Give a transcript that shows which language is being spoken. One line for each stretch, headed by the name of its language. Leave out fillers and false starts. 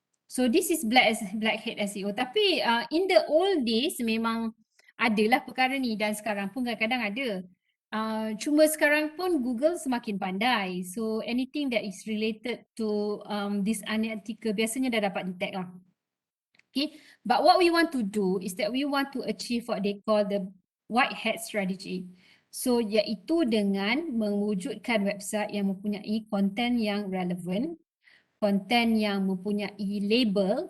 English: So this is blackhead SEO.
Malay: Tapi
English: in the old days
Malay: memang adalah perkara ni dan sekarang pun kadang-kadang ada. Cuma sekarang pun Google semakin pandai.
English: So anything that is related to this unethical
Malay: biasanya dah dapat
English: detect lah. Okay. But what we want to do is that we want to achieve what they call the white hat strategy.
Malay: So iaitu dengan mewujudkan website yang mempunyai konten yang relevan, konten yang mempunyai label.